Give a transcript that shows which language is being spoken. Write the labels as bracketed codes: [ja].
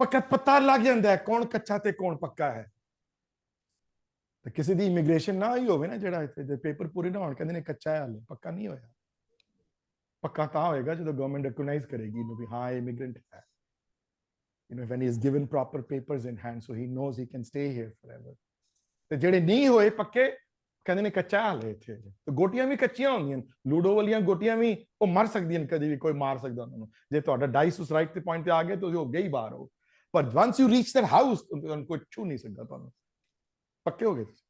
[pa] ਪਤਾ ਲੱਗ ਜਾਂਦਾ ਹੈ ਕੌਣ ਕੱਚਾ ਤੇ ਕੌਣ ਪੱਕਾ ਹੈ। ਤੇ ਕਿਸੇ ਦੀ ਇਮੀਗ੍ਰੇਸ਼ਨ ਨਾ ਹੀ ਹੋਵੇ ਨਾ, ਜਿਹੜਾ ਇੱਥੇ ਪੇਪਰ ਪੂਰੇ ਨਾ ਹੋਣ, ਕਹਿੰਦੇ ਨੇ ਕੱਚਾ ਹੈ, ਹਾਲੇ ਪੱਕਾ ਨਹੀਂ ਹੋਇਆ। ਪੱਕਾ ਤਾਂ ਹੋਏਗਾ ਜਦੋਂ ਗਵਰਨਮੈਂਟ ਰਿਕਗਨਾਈਜ਼ ਕਰੇਗੀ ਇਹਨੂੰ ਵੀ ਹਾਂ ਇਹ ਇਮੀਗ੍ਰੈਂਟ ਹੈ। [en] when he is given proper papers in hand so he knows he can stay here forever। [pa] ਤੇ ਜਿਹੜੇ ਨਹੀਂ ਹੋਏ ਪੱਕੇ, ਕਹਿੰਦੇ ਨੇ ਕੱਚਾ ਹਾਲੇ ਇੱਥੇ। ਤੇ ਗੋਟੀਆਂ ਵੀ ਕੱਚੀਆਂ ਹੁੰਦੀਆਂ, ਲੂਡੋ ਵਾਲੀਆਂ ਗੋਟੀਆਂ ਵੀ ਉਹ ਮਰ ਸਕਦੀਆਂ, ਕਦੇ ਵੀ ਕੋਈ ਮਾਰ ਸਕਦਾ ਉਹਨਾਂ ਨੂੰ। ਜੇ ਤੁਹਾਡਾ ਡਾਈਸ ਉਸ ਰਾਈਟ ਤੇ ਪੁਆਇੰਟ ਤੇ ਆ ਗਏ ਤੁਸੀਂ ਹੋ ਗਏ ਹੀ ਬਾਹਰ ਹੋ, ਪਰ [en] once you reach that house [pa] ਤੁਹਾਨੂੰ ਕੋਈ ਛੂ ਨਹੀਂ ਸਕਦਾ, ਤੁਹਾਨੂੰ ਪੱਕੇ ਹੋ ਗਏ।